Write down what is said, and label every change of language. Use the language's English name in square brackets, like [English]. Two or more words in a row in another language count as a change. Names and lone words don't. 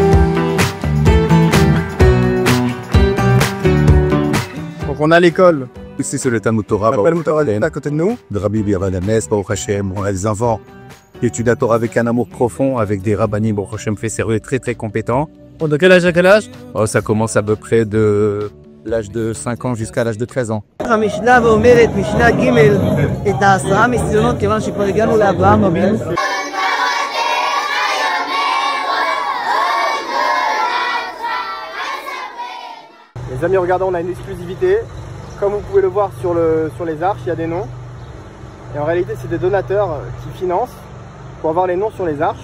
[French] Donc on a l'école Ici, c'est le Talmud Torah. On appelle Moutora à côté de nous. De Rabbi Meir Balanes, [Hebrew] ברוך השם. [French] On a des enfants qui étudient la Torah avec un amour profond, avec des rabbanim, [Hebrew] ברוך השם, [French] fait sérieux et très très compétents. De quel âge à quel âge? Oh, ça commence à peu près de l'âge de 5 ans jusqu'à l'âge de 13 ans. [Hebrew] המשנה ואומרת, משנה ג' את ה10 ניסיונות, כיוון שכבר הגענו לאברהם אבינו. [French] Les amis, regardez, on a une exclusivité. Comme vous pouvez le voir sur les arches, il y a des noms. Et en réalité, c'est des donateurs qui financent pour avoir les noms sur les arches.